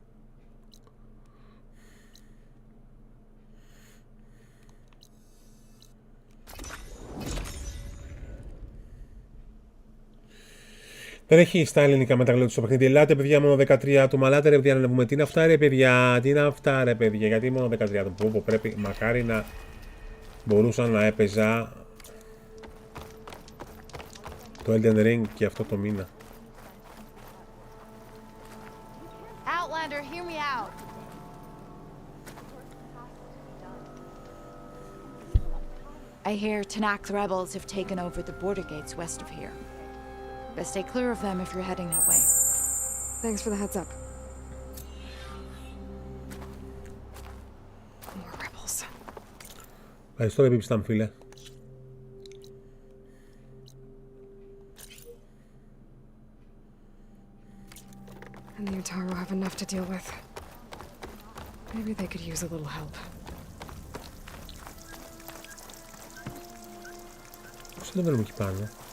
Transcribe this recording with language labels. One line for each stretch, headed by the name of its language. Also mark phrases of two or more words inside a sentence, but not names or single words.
Greek: Δεν έχει στα ελληνικά μεταγλώτηση στο παιχνίδι. Ελάτε παιδιά, μόνο 13 άτομα. Ελάτε ρε παιδιά να ανεβούμε. Τι είναι αυτά ρε παιδιά, τι είναι αυτά ρε παιδιά. Γιατί μόνο 13 άτομα? Πρέπει, μακάρι να μπορούσα να έπαιζα το Elden Ring και αυτό το μήνα.
English: Outlander, hear me out. I hear Tanakh rebels have taken over the border gates west of here. Best stay clear of them if you're heading that way. Thanks for the heads up. More rebels.
Greek: Ευχαριστώ επί πιστάμ φίλε.
English: And the Utaro have enough to deal with. Maybe they could use a little help.
Greek: Πώς δεν βρούμε εκεί πάνω?